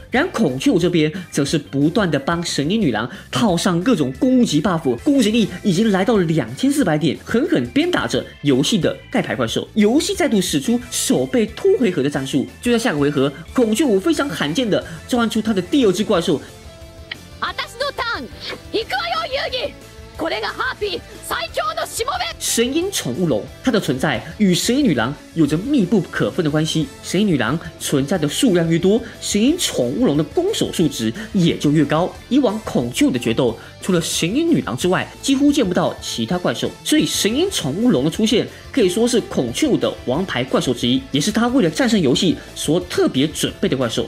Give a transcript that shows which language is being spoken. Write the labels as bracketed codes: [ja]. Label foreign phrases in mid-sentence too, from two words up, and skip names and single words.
[zh] 然而孔雀舞这边则是不断的帮神鹰女郎套上各种攻击 buff， 攻击力已经来到了2400点，狠狠鞭打着游戏的盖牌怪兽。游戏再度使出手被拖回合的战术，就在下个回合，孔雀舞非常罕见的召唤出他的第二只怪兽。 [ja] 私のターン、行くわよ遊戯。これがハーピー最強のしもべ。 [zh] 神鹰宠物龙，它的存在与神鹰女郎有着密不可分的关系。神鹰女郎存在的数量越多，神鹰宠物龙的攻守数值也就越高。以往孔雀舞的决斗，除了神鹰女郎之外，几乎见不到其他怪兽，所以神鹰宠物龙的出现可以说是孔雀舞的王牌怪兽之一，也是他为了战胜游戏所特别准备的怪兽。